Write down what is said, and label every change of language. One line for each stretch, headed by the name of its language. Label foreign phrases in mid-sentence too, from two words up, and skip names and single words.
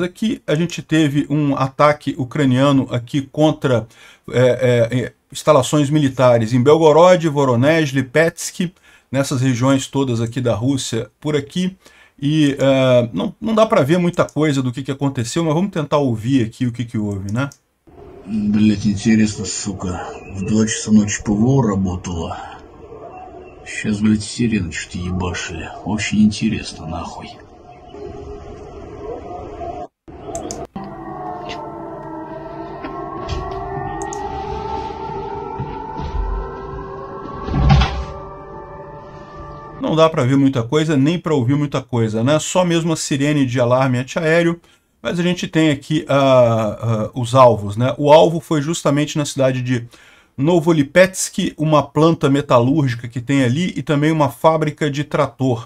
Portuguese: Aqui a gente teve um ataque ucraniano aqui contra instalações militares em Belgorod, Voronezh, Lipetsk, nessas regiões todas aqui da Rússia, por aqui. E não dá para ver muita coisa do que aconteceu, mas vamos tentar ouvir aqui o que houve,
Russian: Блять, интересно, сука. В 2 часа ночи ПВО работало. Сейчас, блять, сирены что-то ебашили. Очень интересно, нахуй.
Portuguese: Não dá para ver muita coisa, nem para ouvir muita coisa, Só mesmo a sirene de alarme antiaéreo, mas a gente tem aqui os alvos, O alvo foi justamente na cidade de Novolipetsk, uma planta metalúrgica que tem ali e também uma fábrica de trator.